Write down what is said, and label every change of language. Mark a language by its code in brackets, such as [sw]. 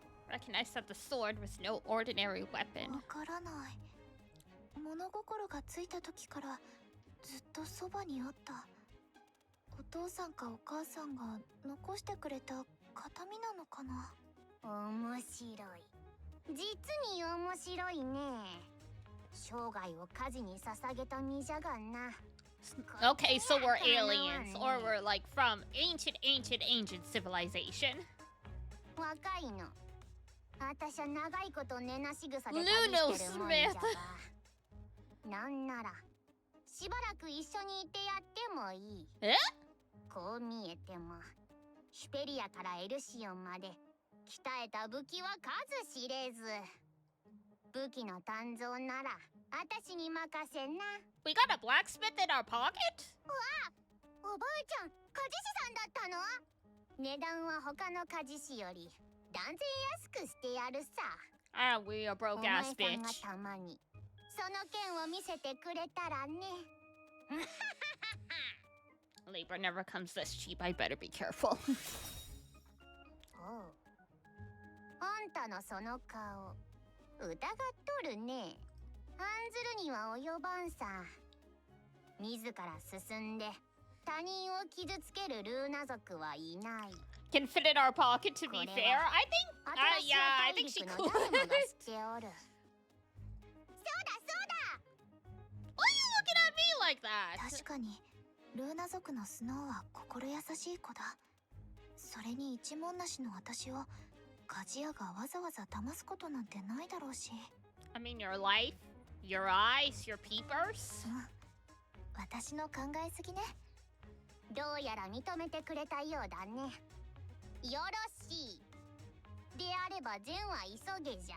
[en] Recognized that the sword was no ordinary weapon. [ja] わからない。物心がついた時からずっとそばにあった。お父さんかお母さんが残してくれた形見なのかな。面白い。実に面白いね。生涯を火事に捧げた身じゃがな。 [en] Okay, so we're aliens, or we're like from ancient civilization. [ja] 若いの。私は長いこと根なし草で旅してるもんじゃが。なんならしばらく一緒にいてやってもいい。え？こう見えてもヒペリアからエルシオンまで鍛えた武器は数知れず。武器の鍛造なら私に任せな。 [en] We got a blacksmith in our pocket? [ja] おばあちゃん、鍛冶師さんだったの？値段は他の鍛冶師より断然安くしてやるさ。 [en] Ah, we a broke ass [ja] お前さんが [en] bitch. [ja] たまにその剣を見せてくれたらね。 [en] Labor never comes this cheap. I better be careful. [ja] おう。あんたのその顔、疑っとるね。案ずるには及ばんさ。自ら進んで他人を傷つけるルーナ族はいない。 [en] Can fit in our pocket to be fair. I think, yeah, I think she could. [ja] 誰もが知っておる。そうだそうだ。 [en] Why are you looking at me like that? [ja] 確かにルーナ族のスノーは心優しい子だ。それに一文なしの私を鍛冶屋がわざわざ騙すことなんてないだろうし。 [en] I mean, your life, your eyes, your peepers. [ja] 私の考えすぎね。どうやら認めてくれたようだね。よろしい。であれば善は急げじゃ。